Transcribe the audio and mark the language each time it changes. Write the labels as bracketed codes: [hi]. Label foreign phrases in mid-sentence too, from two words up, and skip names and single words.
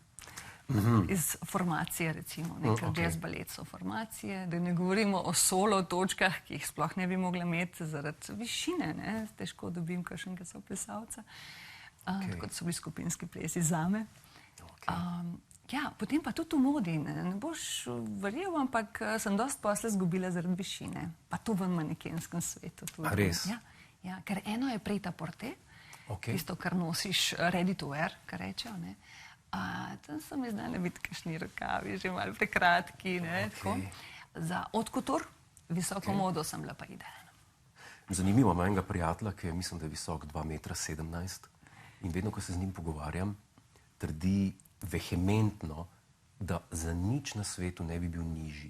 [sl] Iz formacije, recimo, nekaj jazz balet so formacije, da ne govorimo o solo točkah, ki jih sploh ne bi mogla imeti zaradi višine, ne, težko dobim kakšnega soplesalca, tako da so bili skupinski plesi zame. Ja, potem pa tudi v modi, ne boš verjel, ampak sem dosti posle zgubila zaradi višine, pa to v manekenskem svetu. A res? Ja, ker eno je [fr] pret-a-porter, [sl] tisto, kar nosiš [en] ready to wear, [sl] kar rečejo, ne. Tam so mi znali biti kakšni rokavi, že malo prekratki, ne, tako. Za [fr] haute couture, [sl] visoko modo sem bila pa idealna. Zanimivo, imam enega prijatelja, ki je, mislim, da je visok 2,17 m in vedno, ko se z njim pogovarjam, trdi vehementno, da za nič na svetu ne bi bil nižji.